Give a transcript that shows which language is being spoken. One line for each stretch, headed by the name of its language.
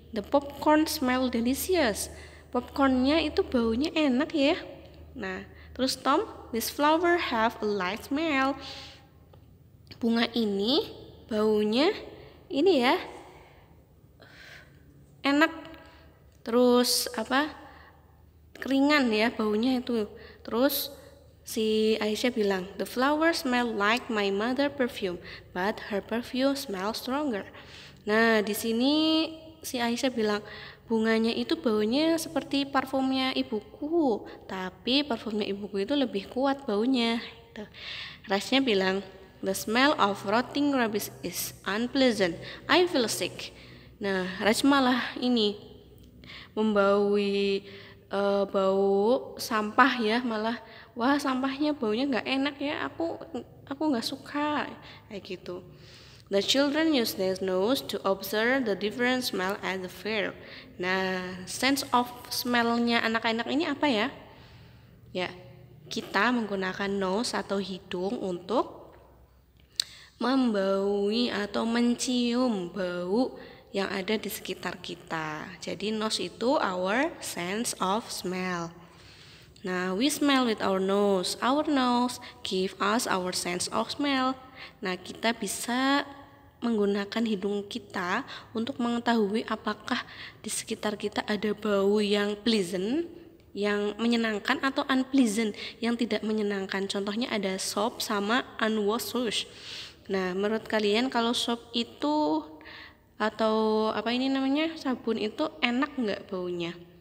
English: The popcorn smell delicious.
Indonesian: Popcornnya itu baunya enak ya. Nah, terus
English: Tom, this flower have a light smell.
Indonesian: Bunga ini baunya ini ya, enak. Terus keringan ya baunya itu. Terus si Aisyah bilang,
English: the flower smell like my mother perfume, but her perfume smell stronger.
Indonesian: Nah, di sini si Aisyah bilang, bunganya itu baunya seperti parfumnya ibuku, tapi parfumnya ibuku itu lebih kuat baunya. Rasnya bilang,
English: the smell of rotting rubbish is unpleasant. I feel sick.
Indonesian: Nah, Raj malah ini membaui bau sampah ya, malah wah sampahnya baunya nggak enak ya, aku nggak suka kayak gitu.
English: The children use their nose to observe the different smell at the fair.
Indonesian: Nah,
English: sense of smell-
Indonesian: nya anak-anak ini apa ya? Ya, kita menggunakan nose atau hidung untuk membaui atau mencium bau yang ada di sekitar kita. Jadi nose itu
English: our sense of smell. Nah, we smell with our nose. Our nose give us our sense of smell.
Indonesian: Nah, kita bisa menggunakan hidung kita untuk mengetahui apakah di sekitar kita ada bau yang pleasant, yang menyenangkan, atau unpleasant, yang tidak menyenangkan. Contohnya ada soap sama
English: unwashed dish.
Indonesian: Nah, menurut kalian kalau soap itu atau sabun itu enak nggak baunya?